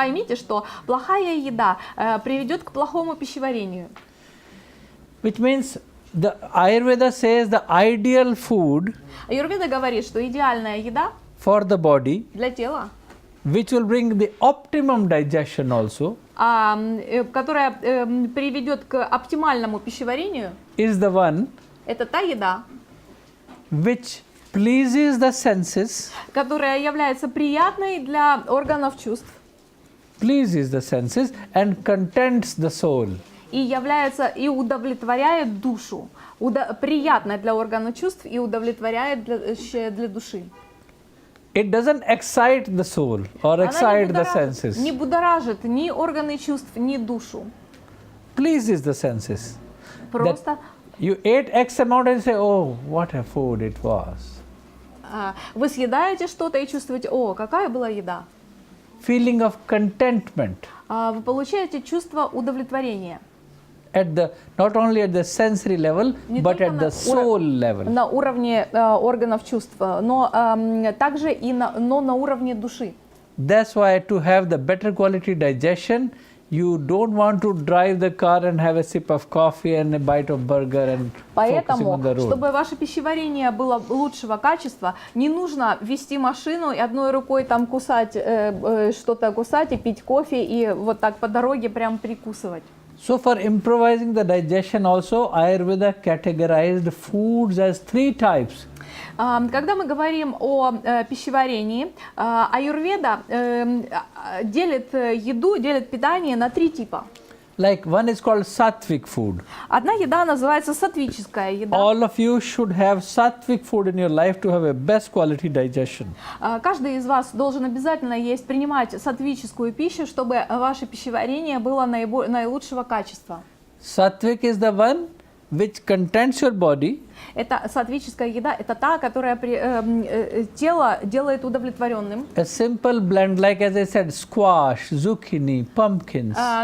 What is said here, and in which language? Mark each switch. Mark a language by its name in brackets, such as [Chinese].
[Russian] Поймите, что плохая еда приведет к плохому пищеварению. [English] Which means the Ayurveda says the ideal food [Russian] Аюрведа говорит, что идеальная еда [English] for the body, [Russian] для тела, [English] which will bring the optimum digestion also, [Russian] которая приведет к оптимальному пищеварению, [English] is the one [Russian] это та еда, [English] which pleases the senses, [Russian] которая является приятной для органов чувств [English] pleases the senses and contents the soul. [Russian] и является и удовлетворяет душу, приятной для органов чувств и удовлетворяет для души. [English] It doesn't excite the soul or excite the senses. [Russian] Не будоражит ни органы чувств, ни душу. [English] Pleases the senses. [Russian] Просто [English] You ate X amount and say, oh, what a food it was. [Russian] Вы съедаете что-то и чувствуете, о, какая была еда. [English] Feeling of contentment. [Russian] Вы получаете чувство удовлетворения. [English] not only at the sensory level, [Russian] Не [English] but [Russian] только [English] at the soul level. [Russian] на уровне органов чувств, но также и на уровне души. [English] That's why to have the better quality digestion, you don't want to drive the car and have a sip of coffee and a bite of burger and focusing [Russian] Поэтому, [English] on the road. [Russian] чтобы ваше пищеварение было лучшего качества, не нужно вести машину и одной рукой там кусать, что-то кусать и пить кофе и вот так по дороге прям прикусывать. [English] So for improvising the digestion also, Ayurveda categorized foods as 3 types. [Russian] Когда мы говорим о пищеварении, аюрведа делит еду, делит питание на 3 типа. [English] Like one is called sattvic food. [Russian] Одна еда называется сатвическая еда. [English] All of you should have sattvic food in your life to have a best quality digestion. [Russian] Каждый из вас должен обязательно принимать сатвическую пищу, чтобы ваше пищеварение было наилучшего качества. [English] Sattvic is the one which contents your body. [Russian] Это сатвическая еда, это та, которая тело делает удовлетворенным. [English] A simple blend, like as I said, squash, zucchini, pumpkins.